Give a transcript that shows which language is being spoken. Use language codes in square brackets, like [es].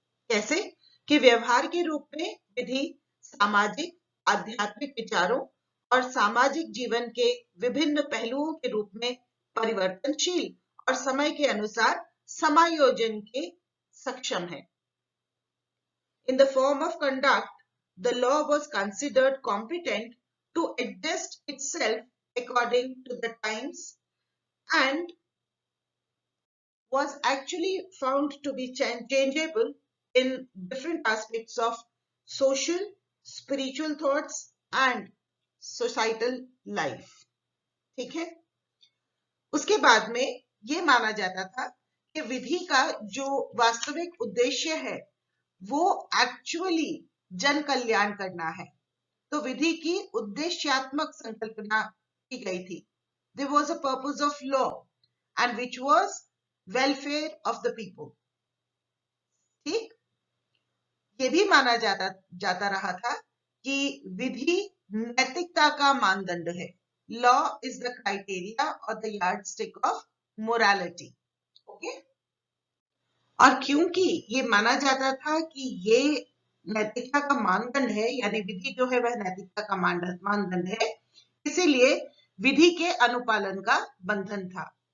[hi] कैसे कि व्यवहार के रूप में विधि सामाजिक, आध्यात्मिक विचारों और सामाजिक जीवन के विभिन्न पहलुओं के रूप में परिवर्तनशील और समय के अनुसार समायोजन के सक्षम है। [en] In the form of conduct, the law was considered competent to adjust itself according to the times and was actually found to be changeable in different aspects of social, spiritual thoughts and societal life. [hi] ठीक है। उसके बाद में ये माना जाता था कि विधि का जो वास्तविक उद्देश्य है वो एक्चुअली जन कल्याण करना है। तो विधि की उद्देश्यात्मक संकल्पना की गई थी। [en] There was a purpose of law and which was welfare of the people. [hi] ठीक। ये भी माना जाता रहा था कि विधि नैतिकता का मानदंड है। [en] Law is the criteria और the yardstick of morality. Okay. [hi] और क्योंकि ये माना जाता था कि ये नैतिकता का मानदंड है, यानी विधि जो है वह नैतिकता का मानदंड है, इसीलिए विधि के अनुपालन का बंधन था।